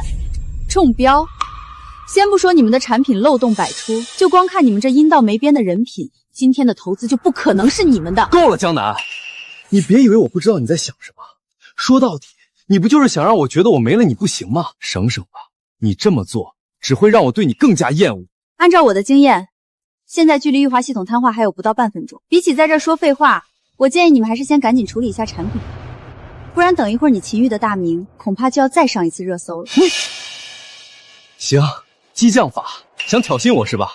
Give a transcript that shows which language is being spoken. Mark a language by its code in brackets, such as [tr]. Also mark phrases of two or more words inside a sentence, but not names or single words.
[zh] 中標？先不說你們的產品漏洞百出，就光看你們這陰道沒邊的人品，今天的投資就不可能是你們的。夠了，江南，你別以為我不知道你在想什麼。說到底，你不就是想讓我覺得我沒了你不行嗎？省省吧，你這麼做只會讓我對你更加厭惡。按照我的經驗，現在距離玉華系統癱瘓還有不到半分鐘，比起在這說廢話，我建議你們還是先趕緊處理一下產品，不然等一會兒你秦玉的大名恐怕就要再上一次熱搜了。行，激將法，想挑釁我是吧？